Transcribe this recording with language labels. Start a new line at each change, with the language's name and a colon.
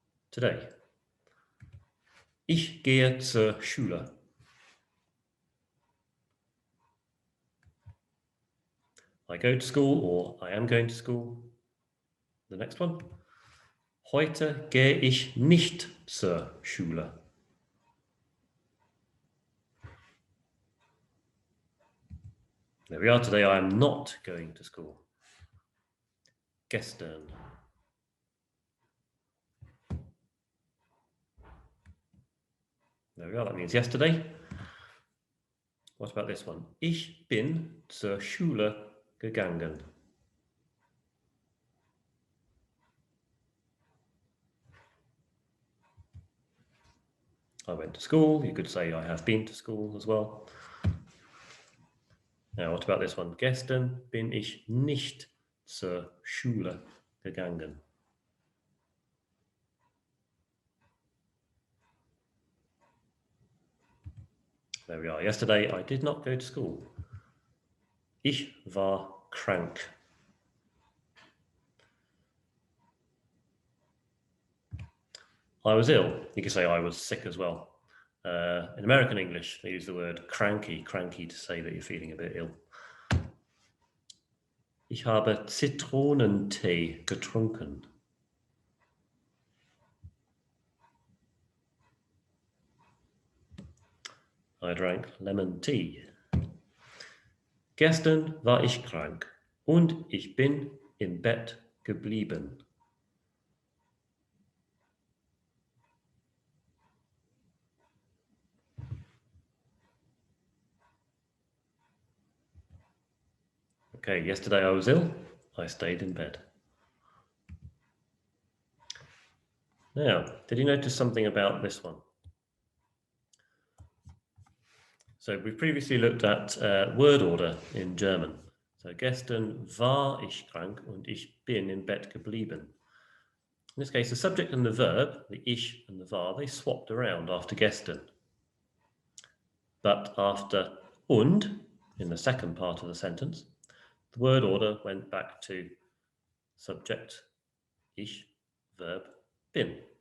English: Today.
German: Ich gehe zur Schule.
English: I go to school, or I am going to school. The next one.
German: Heute gehe ich nicht zur Schule.
English: There we are. Today I am not going to school.
German: Gestern.
English: There we are. That means yesterday. What about this one?
German: Ich bin zur Schule gegangen.
English: I went to school. You could say I have been to school as well. Now, what about this one?
German: Gestern bin ich nicht zur Schule gegangen.
English: There we are. Yesterday, I did not go to school.
German: Ich war krank.
English: I was ill. You could say I was sick as well. In American English, they use the word cranky to say that you're feeling a bit ill.
German: Ich habe Zitronentee getrunken.
English: I drank lemon tea.
German: Gestern war ich krank und ich bin im Bett geblieben.
English: Okay, yesterday I was ill. I stayed in bed. Now, did you notice something about this one? So we previously looked at word order in German.
German: So gestern war ich krank und ich bin im Bett geblieben.
English: In this case, the subject and the verb, the ich and the war, they swapped around after gestern. But after und, in the second part of the sentence, the word order went back to subject, ich, verb, bin.